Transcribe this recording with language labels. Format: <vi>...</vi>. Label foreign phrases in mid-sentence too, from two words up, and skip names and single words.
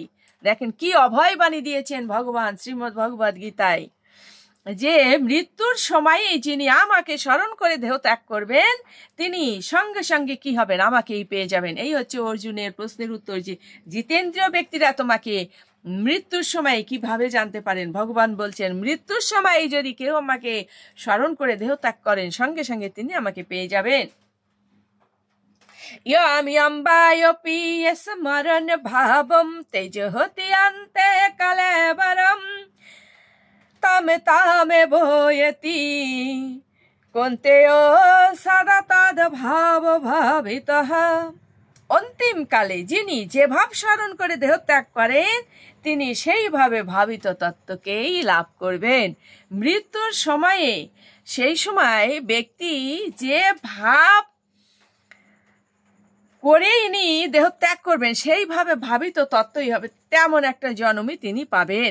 <bn>দেখেন কি অভয় বাণী দিয়েছেন ভগবান শ্রীমদ্ ভগবদ গীতায়, যে মৃত্যুর সময়ে যিনি আমাকে স্মরণ করে দেহ ত্যাগ করবেন তিনি সঙ্গে সঙ্গে কি হবেন? আমাকেই পেয়ে যাবেন। এই হচ্ছে অর্জুনের প্রশ্নের উত্তর, যে জিতেন্দ্রীয় ব্যক্তিরা তোমাকে মৃত্যুর সময় কিভাবে জানতে পারেন? ভগবান বলছেন মৃত্যুর সময় যদি কেউ আমাকে স্মরণ করে দেহ ত্যাগ করেন সঙ্গে সঙ্গে তিনি আমাকে পেয়ে যাবেন।</bn> <sa>यम्बायोऽपि स्मरन् भावं तेजोति अन्ते कलेवरं तम तामेवोयति कौन्तेयो सदा तद्भाव भावितः।</sa> <bn>অন্তিম কালে যিনি যে ভাব স্মরণ করে দেহ ত্যাগ করেন তিনি সেইভাবে ভাবিত তত্ত্বকেই লাভ করবেন। মৃত্যুর সময়ে সেই সময় ব্যক্তি যে ভাব করেই নি দেহ ত্যাগ করবেন সেইভাবে ভাবিত তত্ত্বই হবে, তেমন একটা জন্মই তিনি পাবেন।</bn>